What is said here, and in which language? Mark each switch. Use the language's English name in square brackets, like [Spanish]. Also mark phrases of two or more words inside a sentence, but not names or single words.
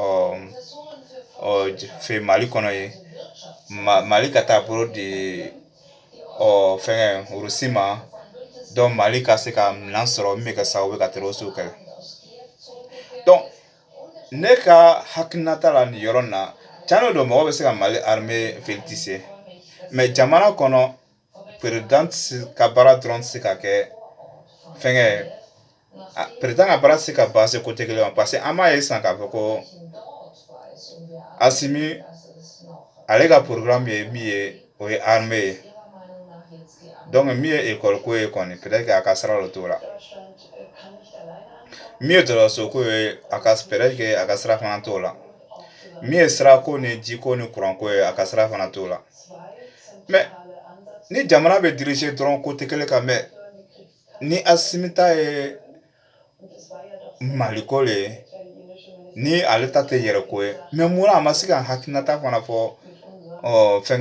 [Bambara] Mali kɔnɔ ye Mali ka taa bolo di fɛngɛ Wurusi ma donc Mali ka se ka minɛn sɔrɔ min bɛ kɛ sababu ye ka terroristes kɛlɛ donc ne ka hakilinata la nin yɔrɔ in na tiɲɛ don mɔgɔ bɛ se ka Mali [French] armée féliciter mais [Bambara] jamana kɔnɔ président ka baara dɔrɔn tɛ se ka kɛ fɛngɛ président ka baara tɛ se ka [French] basé côté [Bambara] kelen ma [French] parce que [Bambara] an b'a ye sisan k'a fɔ ko Asimi ale ka programme ye min ye o ye armée ye donc min ye école ko ye kɔni [French] peut-être que [Bambara] a ka sira dɔ t'o la min ye dɔgɔtɔrɔso ko ye [French] peut-être que [Bambara] a ka sira fana t'o la min ye sirako ni jiko ni courant ko ye a ka sira fana t'o la mais ni jamana bɛ diriger dɔrɔn côté kelen kan mais ni Asimi ta ye Mali ko le ye ni ale ta tɛ yɛrɛ ko ye mais mun na a ma se ka hakilinata fana fɔ fɛngɛ